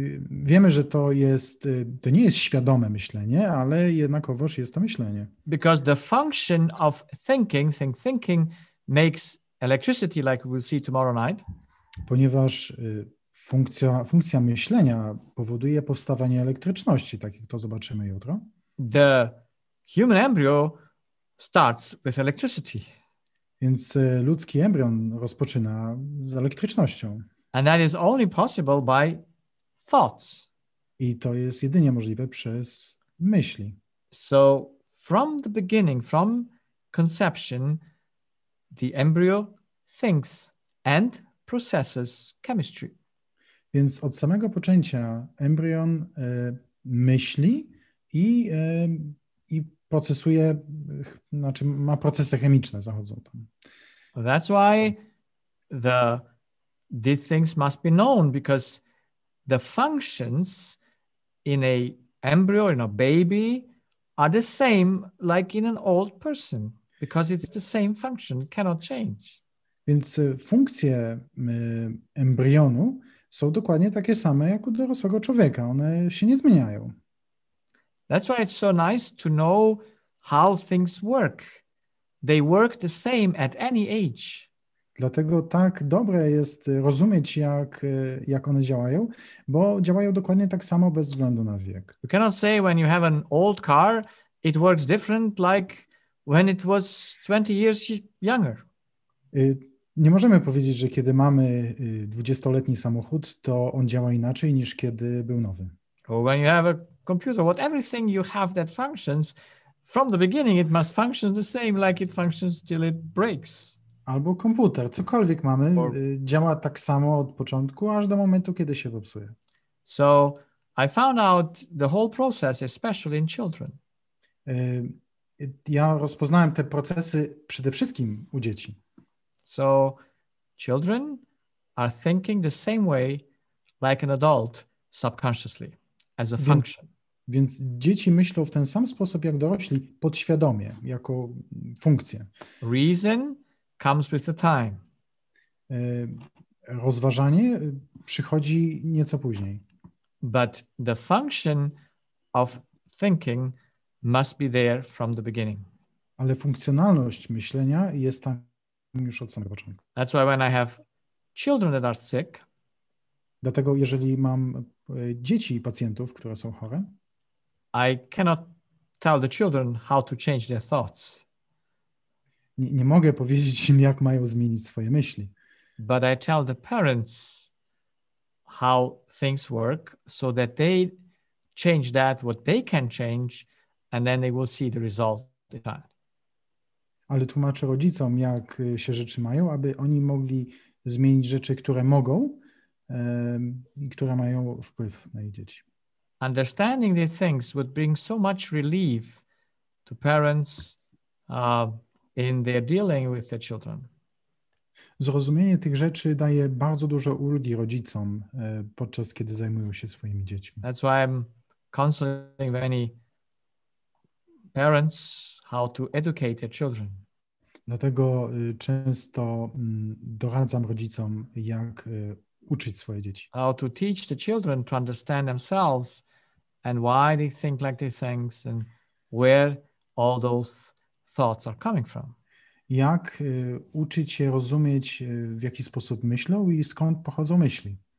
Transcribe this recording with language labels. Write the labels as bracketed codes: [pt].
[pl] Wiemy, że to nie jest świadome myślenie, ale jednakowoż jest to myślenie. [en] Because the function of thinking makes electricity, like we'll see tomorrow night. [pl] Ponieważ funkcja myślenia powoduje powstawanie elektryczności, tak jak to zobaczymy jutro. [en] The human embryo starts with electricity. [pl] Więc ludzki embrion rozpoczyna z elektrycznością. [en] And that is only possible by thoughts. [pl] I to jest jedynie możliwe przez myśli. [en] So from the beginning, from conception, the embryo thinks and processes chemistry. [pl] Więc od samego poczęcia embrion myśli i procesuje, znaczy ma procesy chemiczne zachodzą tam. [en] That's why these things must be known, because the functions in a embryo, in a baby, are the same like in an old person, because it's the same function, it cannot change. [pl] Więc funkcje embrionu są dokładnie takie same jak u dorosłego człowieka. One się nie zmieniają. [en] That's why it's so nice to know how things work. They work the same at any age. [pl] Dlatego tak dobre jest rozumieć, jak one działają, bo działają dokładnie tak samo bez względu na wiek. [en] You cannot say when you have an old car, it works different like when it was 20 years younger. [pl] Nie możemy powiedzieć, że kiedy mamy 20-letni samochód, to on działa inaczej niż kiedy był nowy. [en] Or when you have a computer, everything you have that functions, from the beginning it must function the same like it functions till it breaks. [pl] Albo komputer, cokolwiek mamy, działa tak samo od początku, aż do momentu, kiedy się popsuje. [en] So I found out the whole process, especially in children. [pl] Ja rozpoznałem te procesy przede wszystkim u dzieci. [en] So children are thinking the same way like an adult subconsciously as a function. [pl] Więc dzieci myślą w ten sam sposób jak dorośli, podświadomie, jako funkcję. [en] Reason comes with the time. [pl] Rozważanie przychodzi nieco później. [en] But the function of thinking must be there from the beginning. [pl] Ale funkcjonalność myślenia jest tam już od samego początku. [en] That's why when I have children that are sick, [pl] dlatego jeżeli mam dzieci i pacjentów, które są chore, [en] I cannot tell the children how to change their thoughts. [pl] Nie mogę powiedzieć im, jak mają zmienić swoje myśli. [en] But I tell the parents how things work so that they change what they can change, and then they will see the result in time. [pl] Ale tłumaczę rodzicom, jak się rzeczy mają, aby oni mogli zmienić rzeczy, które mogą i które mają wpływ na ich dzieci. [en] Understanding these things would bring so much relief to parents in their dealing with their children. [pl] Zrozumienie tych rzeczy daje bardzo dużo ulgi rodzicom, podczas kiedy zajmują się swoimi dziećmi. [en] That's why I'm counseling many parents how to educate their children. [pl] Dlatego często doradzam rodzicom, jak uczyć swoje dzieci. [en] How to teach the children to understand themselves and why they think like they think and where all those thoughts are coming from. [pl] Jak uczyć się rozumieć, w jaki sposób myślą i skąd pochodzą myśli.